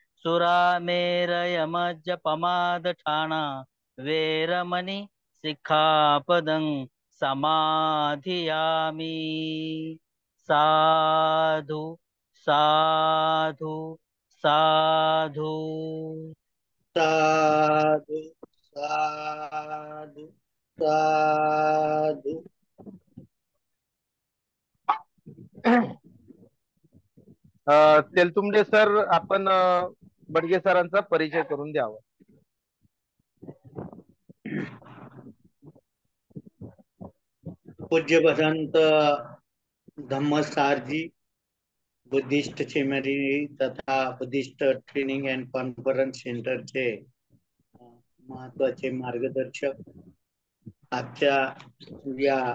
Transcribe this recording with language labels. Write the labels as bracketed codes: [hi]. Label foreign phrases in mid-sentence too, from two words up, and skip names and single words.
[pi] सुरामेरयमज्जपमादठाना वेरमणि सिक्खापदं समाधियामि साधु साधु साधु। साधु साधु साधु। [mr] तेलतुंबडे सर, आपण बडगे सरांचा परिचय करून द्यावा. पूज्य भदंत धम्मसारजी, [en] Buddhist seminary [mr] तथा [en] Buddhist training and conference [mr] सेंटरचे महत्वाचे मार्गदर्शक, आजच्या या